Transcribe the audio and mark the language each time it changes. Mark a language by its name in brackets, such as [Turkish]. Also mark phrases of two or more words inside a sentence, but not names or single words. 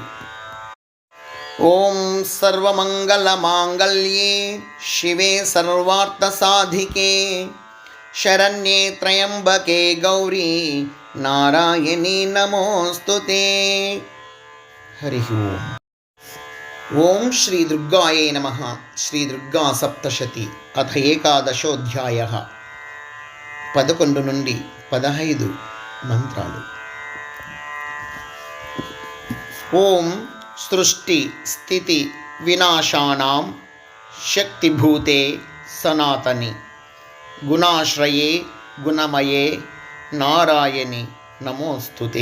[Sanskrit] ॐ सर्वमङ्गलमाङ्गल्ये शिवे सर्वार्थसाधिके शरण्ये त्र्यम्बके गौरी नारायणी नमोऽस्तुते। हरिः ओम्। ఓం శ్రీ దుర్గాయే నమః. శ్రీ దుర్గా సప్తశతి అథ ఏకాదశోధ్యాయః. [Telugu] 11 నుండి 15 మంత్రాలు. [Sanskrit] ఓం సృష్టి స్థితి వినాశానాం శక్తిభూతే సనాతని గుణాశ్రయే గుణమయే నారాయణి నమోస్తుతే.